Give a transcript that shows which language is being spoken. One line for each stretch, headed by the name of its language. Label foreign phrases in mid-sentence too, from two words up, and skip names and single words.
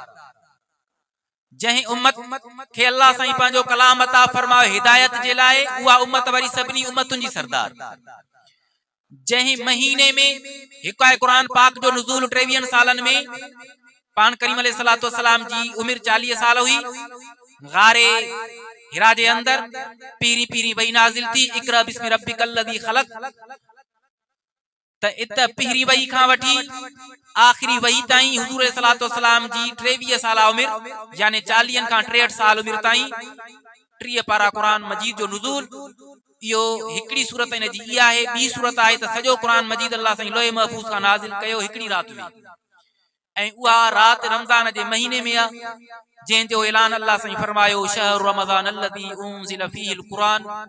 Sindhi: जंहिं उम्मत खे अल्लाह साईं पंहिंजो कलाम अता फरमायो हिदायत जे लाइ, उहा उम्मत वरी सभिनी उम्मतुनि जी सरदार। जंहिं महीने में हिकु आहे क़ुरान पाक जो नुज़ूल 23 सालनि में, पान करीम
Arabic: عليه الصلاة والسلام
Sindhi: जी उमिर 40 साल हुई। गारे हिरा जे अंदर पीरी पीरी वही नाज़िल थी,
Arabic: اقرأ باسم ربك الذي خلق.
Sindhi: त इत पहिरी वही खां वठी आखिरी वही ताईं हुज़ूर
Arabic: عليه الصلاة والسلام
Sindhi: जी 23 साल उमिर, यानी 40 खां 63 साल उमिर ताईं 3 पारा क़ुरान मजीद जो नुज़ूल। इहो हिकड़ी सूरत इन जी इहा आहे। ॿी सूरत आहे त सॼो क़ुरान मजीद अल्लाह साईं लोहे महफूज़ खां नाज़िल कयो हिकड़ी रात में, ऐं उहा रात रमज़ान जे महीने में आहे, जंहिंजो ऐलान अल्लाह साईं फरमायो
Arabic: شهر رمضان الذي أنزل فيه القرآن.